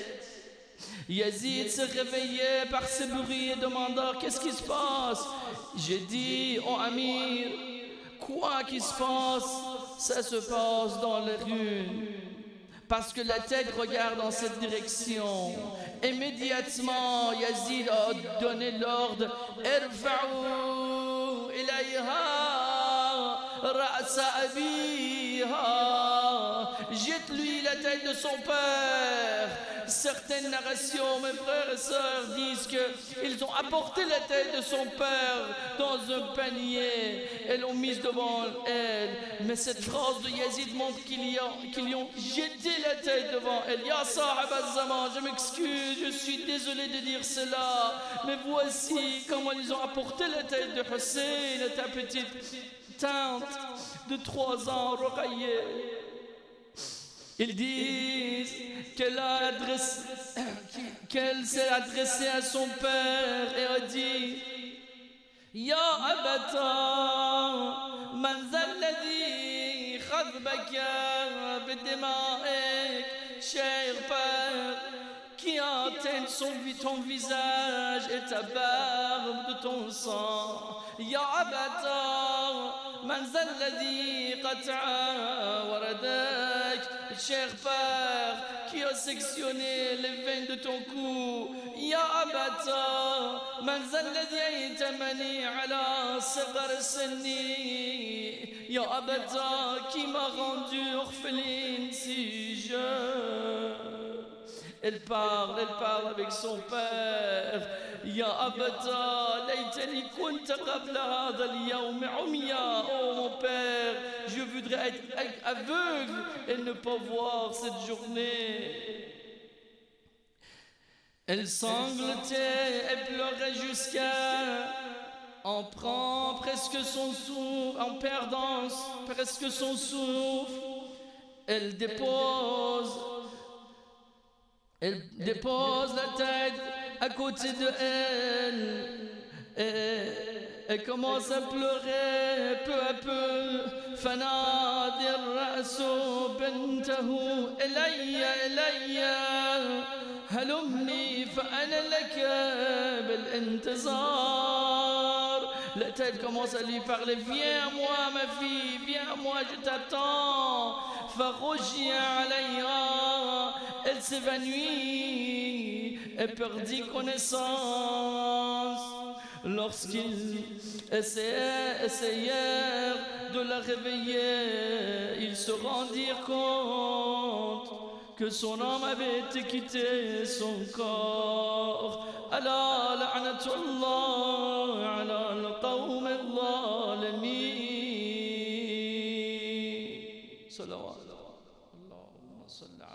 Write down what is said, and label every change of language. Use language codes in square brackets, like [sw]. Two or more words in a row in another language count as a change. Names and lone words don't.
[fr] Yazid se réveillait par ce bruit et demanda qu'est-ce qui se passe. J'ai dit, oh Amir, quoi qui se passe? Ça se passe dans les ruines. Parce que la tête regarde dans cette direction. Immédiatement, Yazid a donné l'ordre, [ar] ارفعوا إليها رأس أبيها. [fr] Jette-lui la tête de son père. Certaines narrations, mes frères et sœurs, disent qu'ils ont apporté la tête de son père dans un panier et l'ont mise devant elle. Mais cette phrase de Yazid montre qu'ils ont jeté la tête devant elle. [ar] يا صاحب الزمان, [fr] je m'excuse, je suis désolé de dire cela, mais voici comment ils ont apporté la tête de Hussein, ta petite tante de 3 ans, Ruqayya. Ils disent qu'elle s'est adressée à son père et a dit [ar] يا أبتاه من ذا الذي خضبك بدمائك, [fr] cher père, qui atteint ton visage et ta barbe de ton sang. [ar] يا أبتاه من ذا الذي قطع وريدك, [fr] cher père, qui a sectionné les veines de ton cou. [ar] يا أبتاه من ذا الذي أيتمني على صغر سني يا أبتاه, [fr] qui m'a rendu orpheline si jeune. Elle parle avec son père. [ar] يا أبتاه ليتني كنت قبل هذا اليوم عمياء. [fr] Oh mon père, je voudrais être aveugle et ne pas voir cette journée. Elle sanglotait et pleurait jusqu'à en perdant presque son souffle. Elle dépose la tête à côté de elle et elle commence à pleurer peu à peu. [ar] فنادى الرأس بنته إلي هلمني فأنا لك بالانتظار. [fr] La tête commence à lui parler, viens à moi ma fille, viens à moi, je t'attends. [ar] فغشي عليها, [fr] elle s'évanouit et perdit connaissance. lorsqu'ils essayèrent de la réveiller, ils se rendirent compte que son âme avait été quittée son corps. [ar] ألا لعنة الله على القوم الظالمين. [fr] Salawat.